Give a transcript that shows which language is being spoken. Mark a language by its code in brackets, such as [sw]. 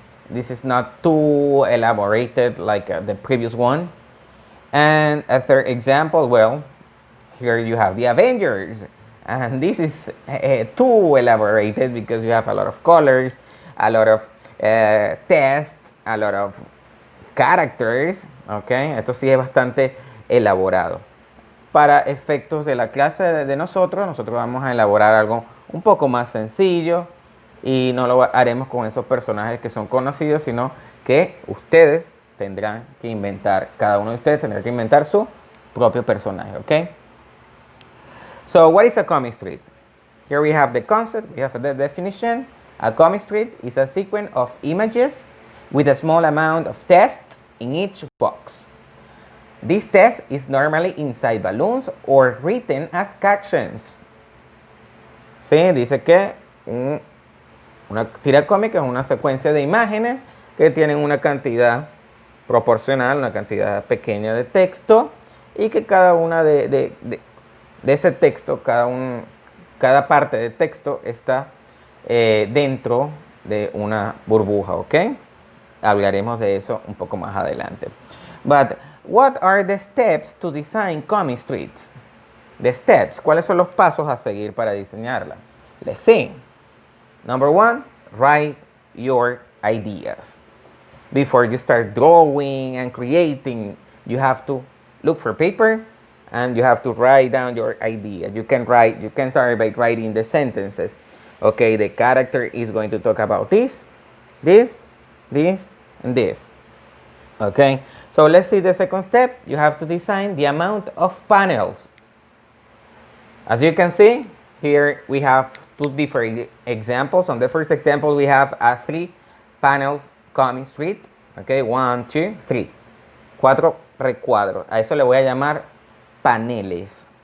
[en] This is not too elaborated like the previous one. And a third example, well, here you have the Avengers. And this is too elaborated because you have a lot of colors, a lot of text, a lot of characters, okay? [es] Esto sí es bastante elaborado. Para efectos de la clase de nosotros vamos a elaborar algo un poco más sencillo y no lo haremos con esos personajes que son conocidos, sino que ustedes tendrán que inventar, cada uno de ustedes tendrá que inventar su propio personaje, ¿ok? [en] So what is a comic strip? Here we have the concept, we have the definition. A comic strip is a sequence of images with a small amount of text in each box. This text is normally inside balloons or written as captions. [es] ¿Sí? Dice que una tira cómica es una secuencia de imágenes que tienen una cantidad proporcional, una cantidad pequeña de texto y que cada una de ese texto, cada parte de texto está dentro de una burbuja, ¿ok? Hablaremos de eso un poco más adelante. [en] But what are the steps to design comic strips? The steps, [es] ¿cuáles son los pasos a seguir para diseñarla? [en] Let's see. Number 1, write your ideas. Before you start drawing and creating, you have to look for paper and you have to write down your idea. You can start by writing the sentences. Okay, the character is going to talk about this, and this. Okay, so let's see the second step. You have to design the amount of panels. As you can see, here we have two different examples. On the first example, we have a 3 panels comic strip. Okay, 1, 2, 3. [es] 4 recuadros. A eso le voy a llamar paneles.